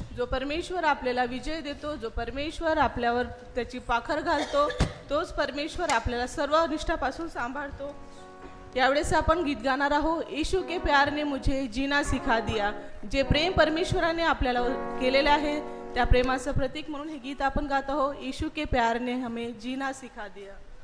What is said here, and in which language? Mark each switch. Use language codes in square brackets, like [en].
[mr] परमेश्वर आपल्याला विजय देतो, जो परमेश्वर आपल्यावर त्याची पाखर घालतो, तोच परमेश्वर आपल्याला सर्व अनिष्टापासून सांभाळतो. यावेळेस आपण गीत गाणार आहोत, [hi] यीशु के प्यार ने मुझे जीना सिखा दिया. [mr] जे प्रेम परमेश्वराने आपल्याला केलेले आहे त्या प्रेमाचं प्रतीक म्हणून हे गीत आपण गात आहोत. [hi] यीशु के प्यार ने हमें जीना सिखा दिया.